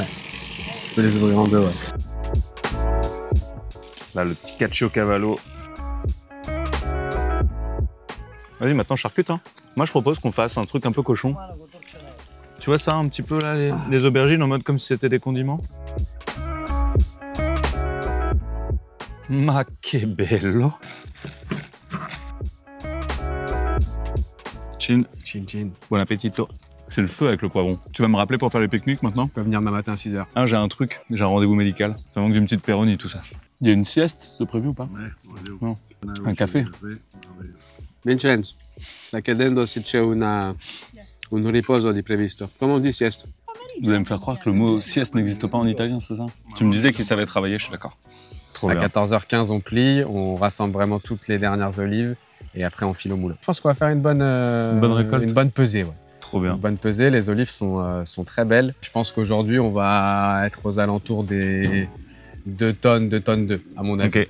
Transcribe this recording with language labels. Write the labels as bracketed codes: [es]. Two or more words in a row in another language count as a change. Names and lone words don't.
[fr] Tu peux les ouvrir en deux, ouais. Là, le petit caciocavallo. Vas-y, maintenant, charcute, hein. Moi, je propose qu'on fasse un truc un peu cochon. Tu vois ça, un petit peu, là, les aubergines, en mode comme si c'était des condiments? [it] Ma che bello. Chin. Chin chin. [fr] Bon appétito. C'est le feu avec le poivron. Tu vas me rappeler pour faire les pique-niques maintenant? Tu peux venir demain matin à 6h. Ah, j'ai un truc, j'ai un rendez-vous médical. Ça manque d'une petite péronie, tout ça. Il y a une sieste de prévu ou pas? Non. Un café? [it] Vincenzo, sta chiedendo se c'è un riposo di previsto. [fr] Comment on dit sieste? Vous allez me faire croire que le mot sieste n'existe pas en italien, c'est ça? Tu me disais qu'il savait travailler, je suis d'accord. Trop À bien. 14h15, on plie, on rassemble vraiment toutes les dernières olives et après on file au moulin. Je pense qu'on va faire une bonne récolte. Une bonne pesée, ouais. Trop bien. Une bonne pesée, les olives sont très belles. Je pense qu'aujourd'hui, on va être aux alentours des 2 tonnes, 2 tonnes 2, à mon avis.